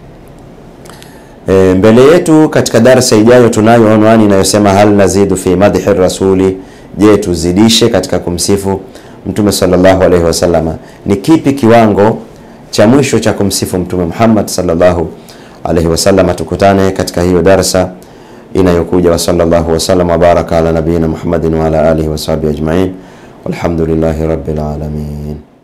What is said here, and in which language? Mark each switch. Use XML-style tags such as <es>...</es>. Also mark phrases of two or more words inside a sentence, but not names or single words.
<sw>Mbele yetu katika darasa ijayo tunayo unwani inayosema</sw> <ar>هل نزيد في مدح الرسول,</ar> <sw>je, tuzidishe katika kumsifu Mtume</sw> <ar>صلى الله عليه وسلم?</ar> <sw>Ni kipi kiwango cha mwisho cha kumsifu Mtume Muhammad</sw> <ar>صلى الله عليه وسلم?</ar> <sw>Tukutane katika hiyo darasa inayokuja.</sw> <ar>وصلى الله وسلم وبارك على نبينا محمد وعلى آله وصحبه أجمعين والحمد لله رب العالمين.</ar>